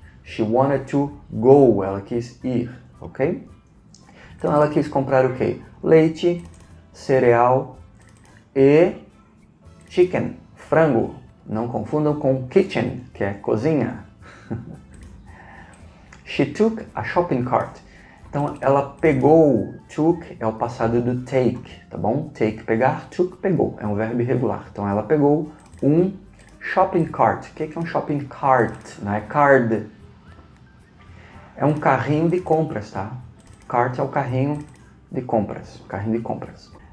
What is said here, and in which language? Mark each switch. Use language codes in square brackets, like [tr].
[en] She wanted to go. [pt] Ela quis ir, ok? Então, ela quis comprar o quê? Leite, cereal e chicken, frango. Não confundam com kitchen, que é cozinha. [en] She took a shopping cart. [pt] Então, ela pegou. Took é o passado do take, tá bom? Take, pegar. Took, pegou. É um verbo irregular. Então, ela pegou um shopping cart. O que é um shopping cart? Não é card. É um carrinho de compras, tá? Cart é o carrinho de compras. Carrinho de compras.